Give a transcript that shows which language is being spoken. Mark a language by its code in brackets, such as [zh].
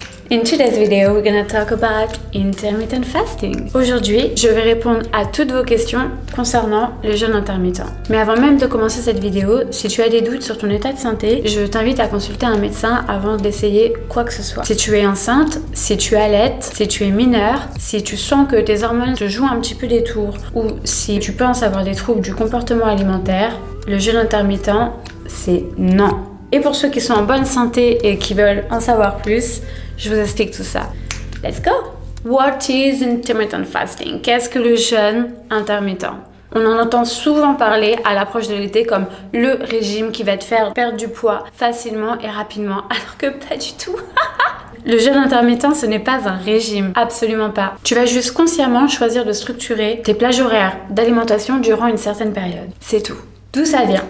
[en] In today's video, we're gonna talk about intermittent fasting. [fr] Aujourd'hui, je vais répondre à toutes vos questions concernant le jeûne intermittent. Mais avant même de commencer cette vidéo, si tu as des doutes sur ton état de santé, je t'invite à consulter un médecin avant d'essayer quoi que ce soit. Si tu es enceinte, si tu allaites, si tu es mineure, si tu sens que tes hormones te jouent un petit peu des tours ou si tu penses avoir des troubles du comportement alimentaire, le jeûne intermittent, c'est non. Et pour ceux qui sont en bonne santé et qui veulent en savoir plus, je vous explique tout ça. [en] Let's go! What is intermittent fasting? [fr] Qu'est-ce que le jeûne intermittent? On en entend souvent parler à l'approche de l'été comme le régime qui va te faire perdre du poids facilement et rapidement, alors que pas du tout. Le jeûne intermittent, ce n'est pas un régime, absolument pas. Tu vas juste consciemment choisir de structurer tes plages horaires d'alimentation durant une certaine période. C'est tout. D'où ça vient?